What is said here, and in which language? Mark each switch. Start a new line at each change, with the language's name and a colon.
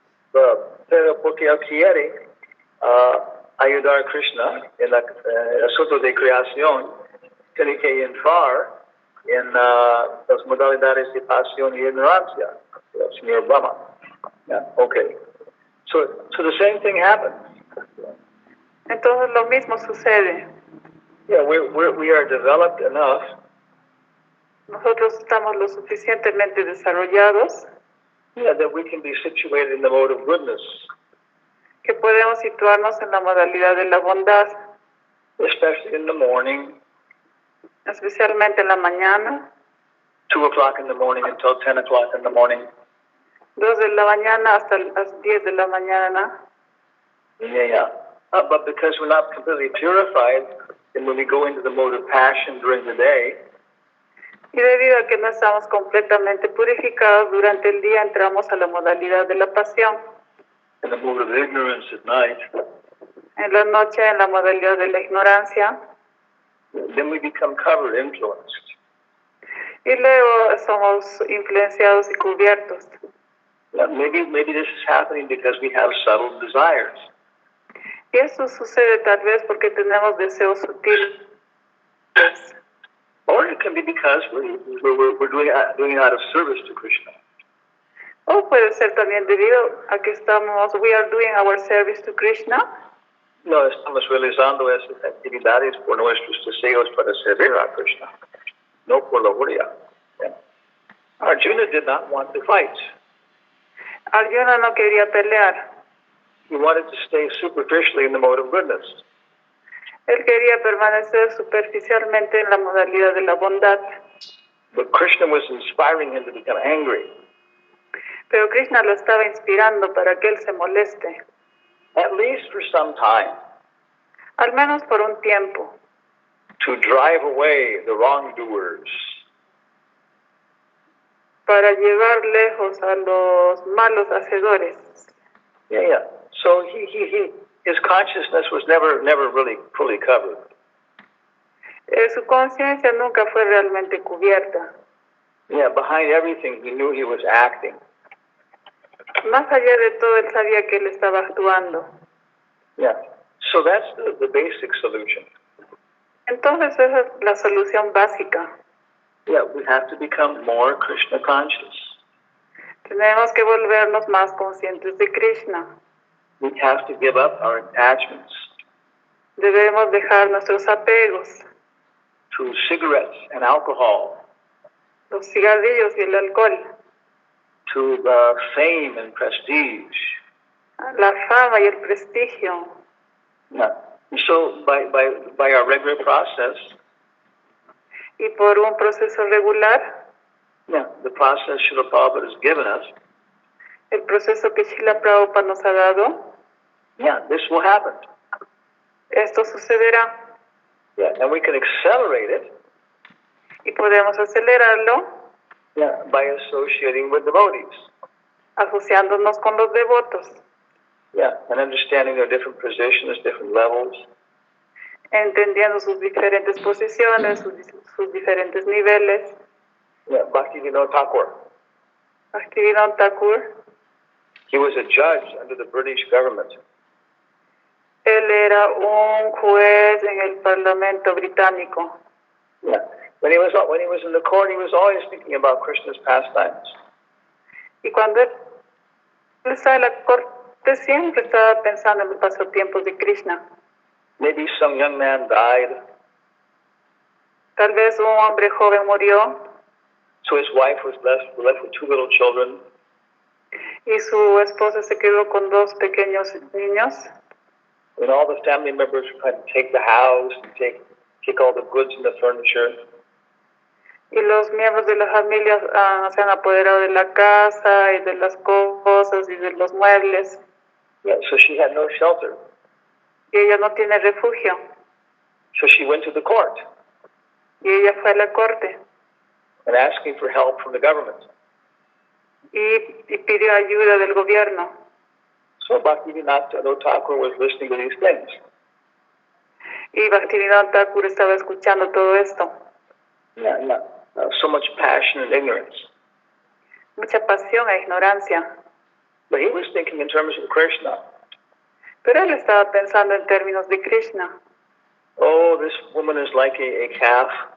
Spanish: Pero porque él quiere ayudar a Krishna en el asunto de creación, tiene que entrar en las modalidades de pasión y ignorancia, el señor Brahma.
English: Yeah. Okay. So the same thing happens.
Spanish: Entonces lo mismo sucede.
English: Yeah, we are developed enough.
Spanish: Nosotros estamos lo suficientemente desarrollados.
English: Yeah, that we can be situated in the mode of goodness.
Spanish: Que podemos situarnos en la modalidad de la bondad.
English: Especially in the morning.
Spanish: Especialmente en la mañana.
English: 2 o'clock in the morning until 10 o'clock in the morning.
Spanish: 2 de la mañana hasta las 10 de la mañana.
English: Yeah. But because we're not completely purified, and when we go into the mode of passion during the day,
Spanish: y debido a que no estamos completamente purificados durante el día, entramos a la modalidad de la pasión.
English: In the mode of ignorance at night.
Spanish: En la noche, en la modalidad de la ignorancia.
English: Then we become covered, influenced.
Spanish: Y luego somos influenciados y cubiertos.
English: Maybe this is happening because we have subtle desires.
Spanish: Y eso sucede tal vez porque tenemos deseos sutiles.
English: Or it can be because we're doing it out of service to Krishna.
Spanish: O puede ser también debido a que
English: we are doing our service to Krishna.
Spanish: No, estamos realizando esas actividades por nuestros deseos para servir a Krishna, no por la gloria. Yeah.
English: Arjuna did not want to fight.
Spanish: Arjuna no quería pelear.
English: He wanted to stay superficially in the mode of goodness.
Spanish: Él quería permanecer superficialmente en la modalidad de la bondad.
English: But Krishna was inspiring him to become angry.
Spanish: Pero Krishna lo estaba inspirando para que él se moleste.
English: At least for some time.
Spanish: Al menos por un tiempo.
English: To drive away the wrongdoers.
Spanish: Para llevar lejos a los malos hacedores.
English: Yeah. So his consciousness was never really fully covered.
Spanish: Su conciencia nunca fue realmente cubierta.
English: Yeah, behind everything he knew he was acting.
Spanish: Más allá de todo, él sabía que él estaba actuando.
English: Yeah. So that's the basic solution.
Spanish: Entonces esa es la solución básica.
English: Yeah, we have to become more Krishna conscious.
Spanish: Tenemos que volvernos más conscientes de Krishna.
English: We have to give up our attachments.
Spanish: Debemos dejar nuestros apegos.
English: To cigarettes and alcohol.
Spanish: Los cigarrillos y el alcohol.
English: To fame and prestige.
Spanish: La fama y el prestigio.
English: Yeah. So by our regular process.
Spanish: Y por un proceso regular.
English: Yeah, the process Srila Prabhupada has given us.
Spanish: El proceso que Srila Prabhupada nos ha dado.
English: Yeah, this will happen.
Spanish: Esto sucederá.
English: Yeah, and we can accelerate it.
Spanish: Y podemos acelerarlo.
English: Yeah, by associating with devotees.
Spanish: Asociándonos con los devotos.
English: Yeah, and understanding their different positions, different levels.
Spanish: Entendiendo sus diferentes posiciones, sus diferentes niveles.
English: Yeah, Bhaktivinoda Thakur.
Spanish: Bhaktivinoda Thakur.
English: He was a judge under the British government.
Spanish: Él era un juez en el Parlamento británico.
English: Yeah. When he was in the court, he was always thinking about Krishna's pastimes.
Spanish: Y cuando él estaba en la corte, siempre estaba pensando en los pasatiempos de Krishna.
English: Maybe some young man died,
Spanish: Tal vez un hombre joven murió
English: so his wife was left with two little children.
Spanish: y su esposa se quedó con dos pequeños niños.
English: And all the family members were trying to take the house and take all the goods and the furniture.
Spanish: Y los miembros de la familia se han apoderado de la casa y de las cosas y de los muebles.
English: Yeah, so she had no shelter.
Spanish: Y ella no tiene refugio.
English: So she went to the court
Spanish: Y ella fue a la corte
English: and asking for help from the government.
Spanish: y pidió ayuda del gobierno.
English: So Bhaktivinoda Thakur was listening to these things.
Spanish: Y Bhaktivinoda Thakur estaba escuchando todo esto.
English: Yeah. So much passion and ignorance.
Spanish: Mucha pasión e ignorancia.
English: But he was thinking in terms of Krishna.
Spanish: Pero él estaba pensando en términos de Krishna.
English: Oh, this woman is like a calf.